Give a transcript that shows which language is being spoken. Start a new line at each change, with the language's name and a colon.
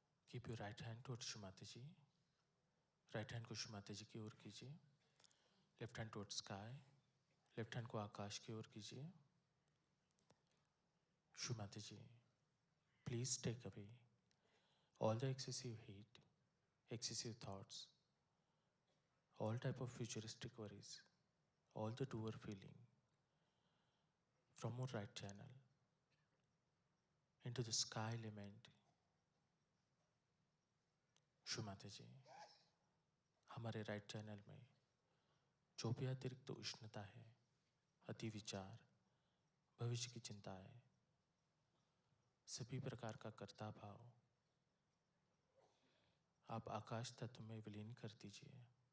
English: keep your
Hindi: right hand towards Shri Mata ji. Right hand को श्रीमाता जी की ओर कीजिए।
English: Left hand towards sky.
Hindi: Left hand को आकाश की ओर कीजिए।
English: Shri Mata ji, please take away all the excessive heat, excessive thoughts, all type of futuristic worries, all the doer feeling from our right channel into the sky element।
Hindi: श्रीमाता जी, हमारे right channel में जो भी अतिरिक्त उष्णता है, अति विचार, भविष्य की चिंताएं, सभी प्रकार का कर्ता भाव आप आकाश तत्व में विलीन कर दीजिए।